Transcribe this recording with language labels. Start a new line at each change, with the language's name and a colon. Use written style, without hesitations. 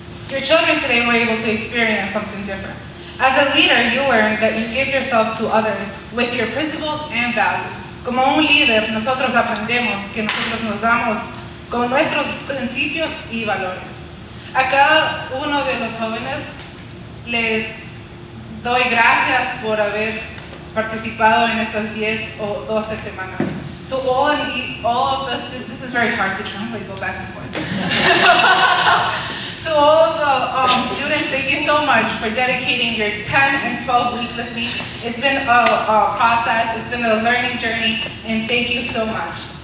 English: Your children today were able to experience something different. As a leader, you learn that you give yourself to others with your principles and values.
Spanish: Como un líder, nosotros aprendemos que nosotros nos damos con nuestros principios y valores. A cada uno de los jóvenes les doy gracias por haber participado en estas 10 o 12 semanas.
English: To all of the students, this is very hard to translate, go back and forth. To all of the students, thank you so much for dedicating your 10 and 12 weeks with me. It's been a process, it's been a learning journey, and thank you so much.